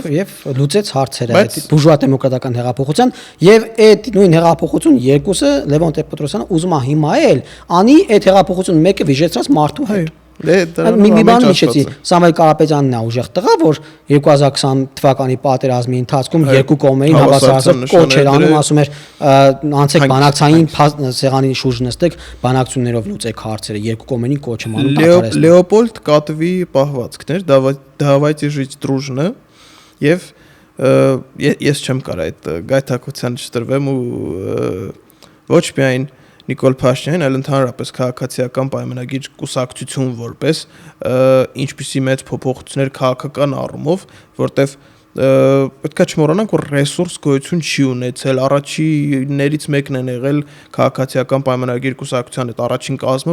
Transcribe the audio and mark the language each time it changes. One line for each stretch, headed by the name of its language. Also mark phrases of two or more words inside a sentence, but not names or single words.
Armenian: եւ լուծեց հարցերը այդ բուրժուա դեմոկրատական հեղափոխության եւ այդ նույն հեղափոխություն երկուսը Լևոն Տեր-Պետրոսյանը ուզում է հիմա էլ անի այդ հեղափոխություն մեկը վիժեցրած մարդու հետ մի բան իջեցի Սամվել Կարապետյանն է ուժեղ տղա, որ 2020 թվականի պատերազմի ընթացքում երկու կողմերին հավասարացավ կոչ էր անում, ասում էր անցեք բանակցային սեղանի շուրջ նստեք, բանակցություններով լուծեք հարցերը, երկու կողմերին կոչ եմ անում պատերազմը։ Լեոպոլդ Կատվի պահվածքներ,
Russian: давайте жить дружно
Armenian: եւ ես չեմ կարող այդ գայթակղության չտրվեմ ու ոչ միայն Նիկոլ Փաշինյանին, այլ ընդհանրապես քաղաքացիական պայմանագիր կուսակցություն որպես ինչպիսի մեծ փոփոխություններ քաղաքական առումով, որտեվ պետք է չմոռանանք, որ ռեսուրս գոյություն չի ունեցել, առաջիններից մեկն են եղել քաղաքացիական պայմանագիր կուսակցության այդ առաջին կազմը,